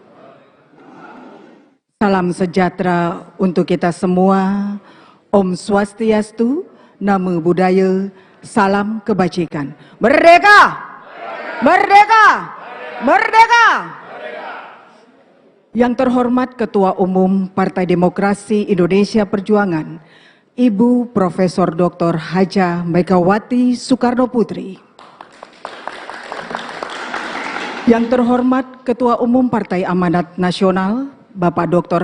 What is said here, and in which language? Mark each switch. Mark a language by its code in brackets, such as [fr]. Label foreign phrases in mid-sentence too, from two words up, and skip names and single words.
[id] Salam sejahtera untuk kita semua. [ban] Om Swastiastu, [pi] Namo Buddhaya, [id] salam kebajikan. Merdeka! Merdeka! Merdeka! Yang terhormat Ketua Umum Partai Demokrasi Indonesia Perjuangan, Ibu Profesor Dr. Hajah Megawati Soekarno Putri. Yang terhormat Ketua Umum Partai Amanat Nasional, Bapak Dr.